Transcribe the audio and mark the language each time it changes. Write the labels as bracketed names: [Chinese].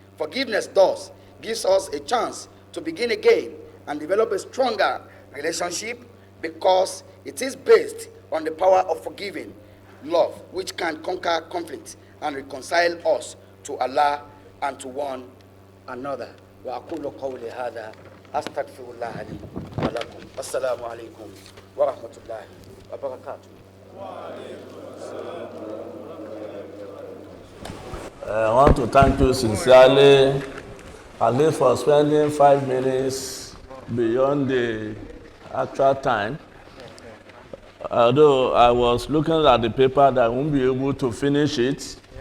[English] Forgiveness thus gives us a chance to begin again and develop a stronger relationship because it is based on the power of forgiving love, which can conquer conflict and reconcile us to Allah and to one another. [Arabic] وأقول قولي هذا أستغفر الله لي ولكم السلام عليكم ورحمة الله وبركاته. [English] I want to thank you sincerely, at least for spending 5 minutes beyond the actual time. Although I was looking at the paper that I won't be able to finish it.